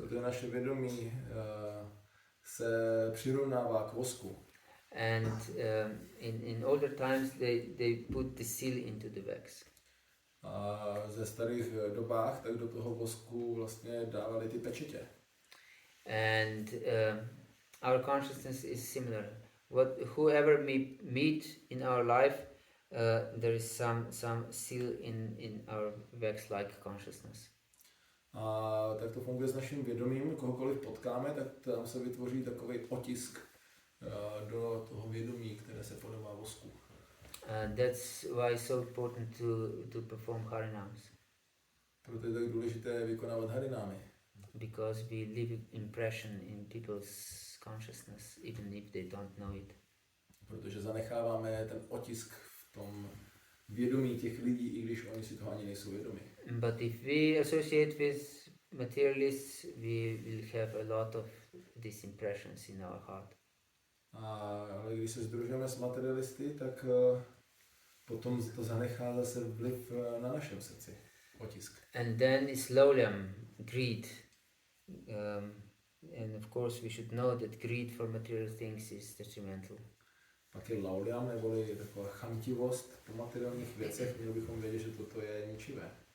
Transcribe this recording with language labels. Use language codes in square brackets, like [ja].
[cs] Protože naše vědomí se přirovnává k vosku. [en] And in older times they put the seal into the wax. [cs] A ze starých dobách tak do toho vosku vlastně dávali ty pečetě. [en] And our consciousness is similar. Whoever we meet in our life, there is some seal in our wax-like consciousness. [cs] A tak to funguje s naším vědomím. Kohokoliv potkáme, tak tam se vytvoří takový otisk do toho vědomí, které se podobá vosku. [en] That's why it's so important to perform harinams. [cs] Proto je tak důležité vykonávat harinámy. [en] Because we leave impression in people's consciousness, even if they don't know it. [cs] Protože zanecháváme ten otisk v tom vědomí těch lidí, i když oni si toho ani nejsou vědomi. [en] But if we associate with materialists, we will have a lot of these impressions in our heart. [cs] Ale když se sdružujeme s materialisty, tak potom to zanechá zase vliv na našem srdci, otisk. [en] And then is lauliam, greed. And of course we should know that greed for material things is detrimental. [cs] Pak je lauliam, neboli taková chamtivost po materiálních věcech, měli bychom vědět, že toto je ničivé.